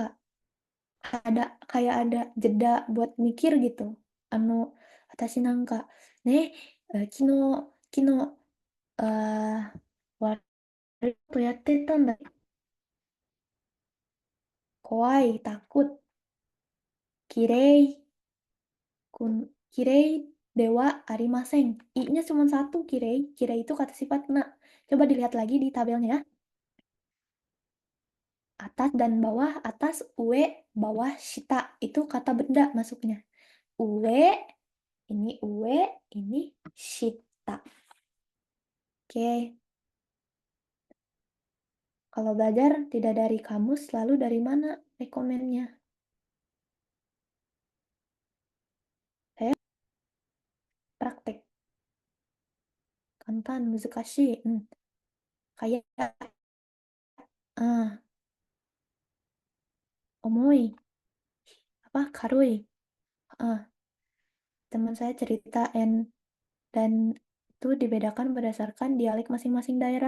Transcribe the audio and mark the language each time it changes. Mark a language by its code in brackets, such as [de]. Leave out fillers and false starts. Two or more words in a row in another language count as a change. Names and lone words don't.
[id] Kayak ada jeda buat mikir gitu. [ja] あの、私なんか. [id] Nih, kino, kino, warna tuh ya tanda. Kowai, takut. [ja] きれい、きれいではありません. [id] I-nya cuma satu, kirei. Kirei itu kata sifat na. Coba dilihat lagi di tabelnya ya. Atas dan bawah, atas, ue, bawah, shita. Itu kata benda masuknya. Ue, ini shita. Oke. Kalau belajar tidak dari kamus, lalu dari mana rekomennya? Saya praktek. [ja] 簡単、難しい. [id] Kayak ah, omoi. Apa? Karui. Teman saya cerita dan itu dibedakan berdasarkan dialek masing-masing daerah.